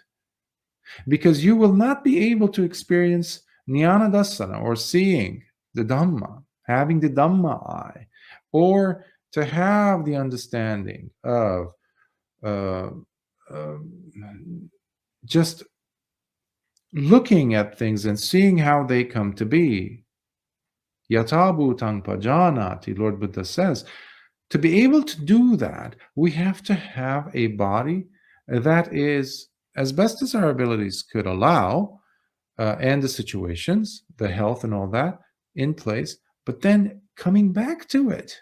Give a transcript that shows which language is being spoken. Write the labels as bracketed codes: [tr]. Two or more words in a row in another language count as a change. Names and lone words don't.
[en] Because you will not be able to experience [pi] jnana dassana, [en] or seeing the Dhamma, having the Dhamma eye, or to have the understanding of uh, just looking at things and seeing how they come to be. [pi] Yata bhutang pajanati, [en] Lord Buddha says. To be able to do that, we have to have a body that is, as best as our abilities could allow, and the situations, the health and all that, in place, but then coming back to it.